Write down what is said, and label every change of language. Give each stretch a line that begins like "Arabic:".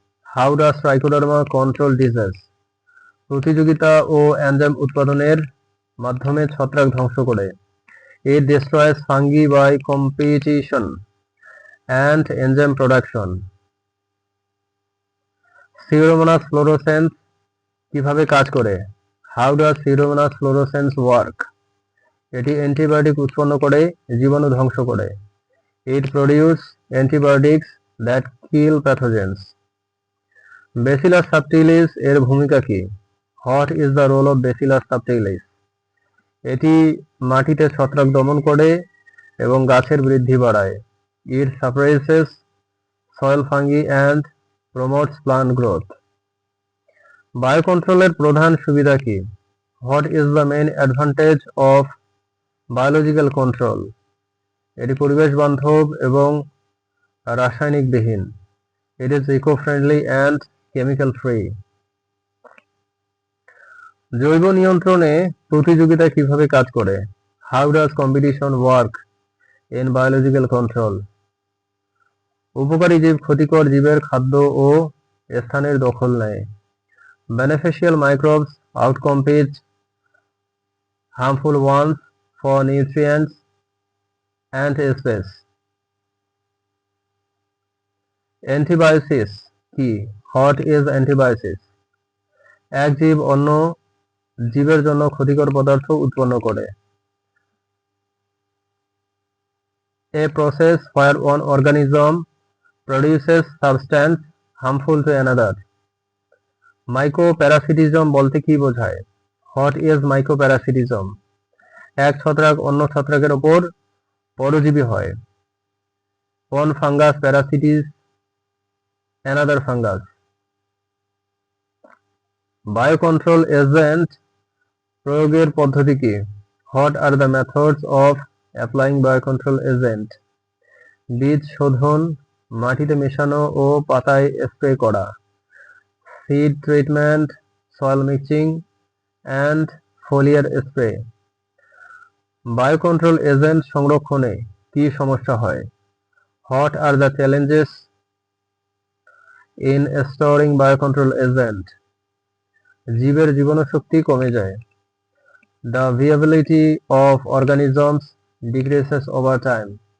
English: How does Trichoderma control disease?
Bangla: প্রতিযোগিতা ও enzyme উৎপাদনের মাধ্যমে ছত্রাক ধ্বংস করে।
English: It destroys fungi by competition and enzyme production.
Bangla: Pseudomonas fluorescens কিভাবে কাজ করে?
English: How does Pseudomonas fluorescens work?
Bangla: এটি অ্যান্টিবায়োটিক উৎপন্ন করে জীবাণু ধ্বংস করে।
English: It produces antibiotics that kill pathogens.
Bangla: Bacillus subtilis এর ভূমিকা কি?
English: What is the role of Bacillus subtilis?
Bangla: এটি মাটিতে ছত্রাক দমন করে এবং গাছের বৃদ্ধি বাড়ায়।
English: It suppresses soil fungi and promotes plant growth.
Bangla: বায়োকন্ট্রোলের প্রধান সুবিধা কি?
English: What is the main advantage of biological control?
Bangla: এটি পরিবেশ বান্ধব এবং রাসায়নিকবিহীন।
English: It is eco-friendly and chemical free.
Bangla: জৈব নিয়ন্ত্রণে প্রতিযোগিতা কিভাবে কাজ করে?
English: How does competition work in biological control?
Bangla: উপকারী জীব ক্ষতিকর জীবের খাদ্য ও স্থানের দখল নেয়।
English: Beneficial microbes outcompete harmful ones for nutrients and space. Antibiosis কি? What is antibiosis?
Bangla: এক জীব অন্য জীবের জন্য ক্ষতিকর পদার্থ উৎপন্ন করে।
English: A process where one organism produces substance harmful to another.
Bangla: মাইকোপ্যারাসিটিজম বলতে কি বোঝায়?
English: What is mycoparasitism?
Bangla: এক ছত্রাক অন্য ছত্রাকের উপর পরজীবী হয়।
English: One fungus parasites another fungus.
Bangla: Biocontrol agent প্রয়োগের পদ্ধতি কি?
English: What are the methods of applying biocontrol agent?
Bangla: বীজ শোধন, মাটিতে মেশানো ও পাতায় স্প্রে করা।
English: Seed treatment, soil mixing and foliar spray.
Bangla: Biocontrol agent সংরক্ষণে কি সমস্যা হয়?
English: What are the challenges in storing biocontrol agent?
Bangla: জীবের জীবনীশক্তি কমে যায়।
English: The viability of organisms decreases over time.